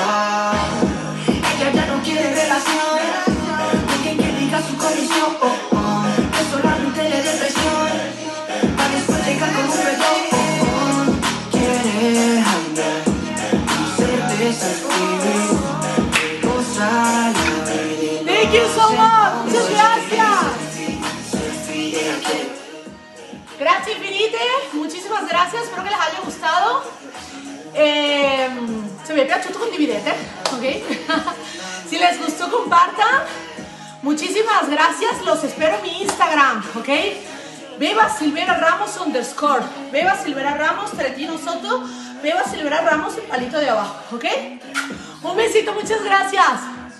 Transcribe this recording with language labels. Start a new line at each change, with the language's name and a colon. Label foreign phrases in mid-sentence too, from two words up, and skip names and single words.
Spanish: Ella ya no quiere relación con quien que diga su condición. Que solamente le dé presión para después llegar con un perdón. Quiere andar y ser desactivo.
English: Thank you so much.
Spanish: Muchas gracias. Gracias infinite. Muchísimas gracias. Espero que les haya gustado.
Italian: Se mi è piaciuto condividete, ok?
Spanish: Si les gustó compartan. Muchísimas gracias. Los espero en mi Instagram, ok? Beba Silvera Ramos _ Beba Silvera Ramos, Tretino Soto. Beba Silvera Ramos, el palito de abajo, ok? Un besito, muchas gracias.